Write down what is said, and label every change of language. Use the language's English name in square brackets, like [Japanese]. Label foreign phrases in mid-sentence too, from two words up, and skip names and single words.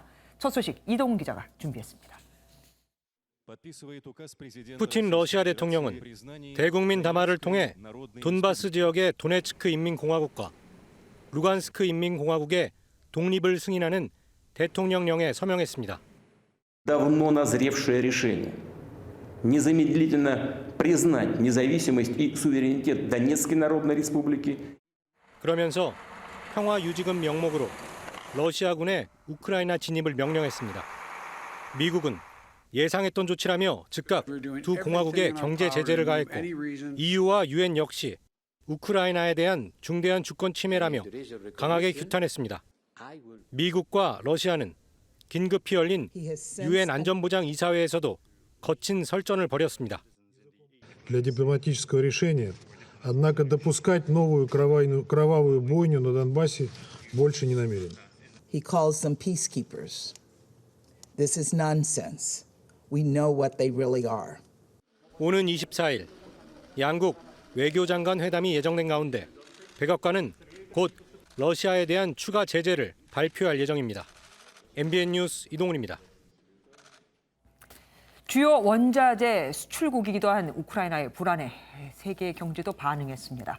[Korean] 첫 소식 이동훈 기자가 준비했습니다. 푸틴 러시아 대통령은 대국민 담화를 통해 돈바스 지역의 도네츠크 인민공화국과 루간스크 인민공화국의 독립을 승인하는 대통령령에 서명했습니다. [Russian] давно назревшее решение незамедлительно признать независимость и суверенитет Донецкой Народной Республики. [Korean] 그러면서 평화유지군 명목으로 러시아군의 우크라이나 진입을 명령했습니다. 미국은 예상했던 조치라며 즉각 두 공화국에 경제 제재를 가했고 EU와 UN 역시 우크라이나에 대한 중대한 주권 침해라며 강하게 규탄했습니다. 미국과 러시아는 긴급히 열린 UN 안전보장 이사회에서도 거친 설전을 벌였습니다. [Russian] Для дипломатического решения, однако допускать новую кровавую бойню на Донбассе больше не намерен. [English] He calls them peacekeepers. This is nonsense. We know what they really are. [Korean] 오는 24일 양국 외교장관 회담이 예정된 가운데 백악관은 곧 러시아에 대한 추가 제재를 발표할 예정입니다. MBN 뉴스 이동훈입니다. 주요 원자재 수출국이기도 한 우크라이나의 불안에 세계 경제도 반응했습니다.